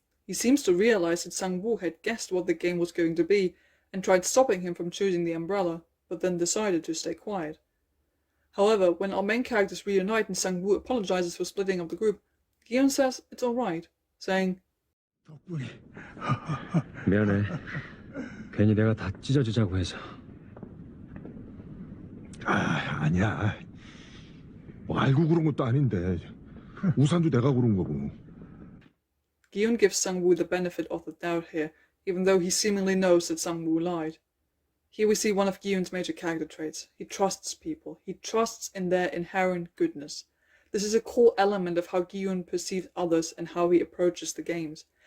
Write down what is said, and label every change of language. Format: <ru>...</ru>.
<en>He seems to realize that Sang-woo had guessed what the game was going to be and tried stopping him from choosing the umbrella, but then decided to stay quiet. However, when our main characters reunite and Sang-woo apologizes for splitting up the group, Gyun says it's alright, saying,</en> <ko>미안해. 괜히 내가 다 찢어지자고 해서. 아니야. 알고 그런 것도 아닌데 우산도 내가 고른 거고.</ko> <en>Gyun gives Sang-woo the benefit of the doubt here, even though he seemingly knows that Sang-woo lied. Here we see one of Gyun's major character traits. He trusts people. He trusts in their inherent goodness. This is a core element of how Gyun perceives others and how he approaches the games.</en>